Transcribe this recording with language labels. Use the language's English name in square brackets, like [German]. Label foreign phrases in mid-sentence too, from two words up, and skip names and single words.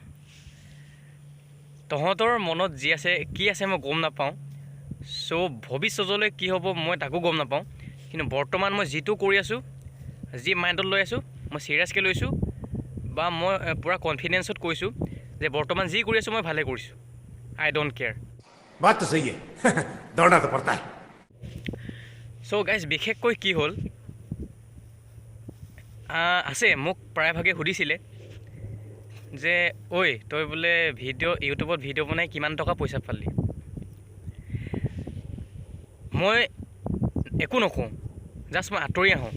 [Assamese] তহঁতৰ মনত যি আছে কি আছে মই গম নাপাওঁ। সো ভৱিষ্যতলৈ কি হ'ব মই তাকো গম নাপাওঁ, কিন্তু বৰ্তমান মই যিটো কৰি আছোঁ, যি মাইণ্ডত লৈ আছোঁ, মই চিৰিয়াছকৈ লৈছোঁ বা মই পূৰা কনফিডেঞ্চত কৈছোঁ যে বৰ্তমান যি কৰি আছোঁ মই ভালে কৰিছোঁ। [English] I don't care. [Hindi] बात तो सही है दौड़ना तो पड़ता है। [English] so guys [Assamese] বিশেষকৈ কি হ'ল, আছে মোক প্ৰায়ভাগে সুধিছিলে যে ঐ তই বোলে ইউটিউবত ভিডিঅ' বনাই কিমান টকা পইচা পালি। মই একো নকওঁ, জাষ্ট মই আঁতৰি আহোঁ।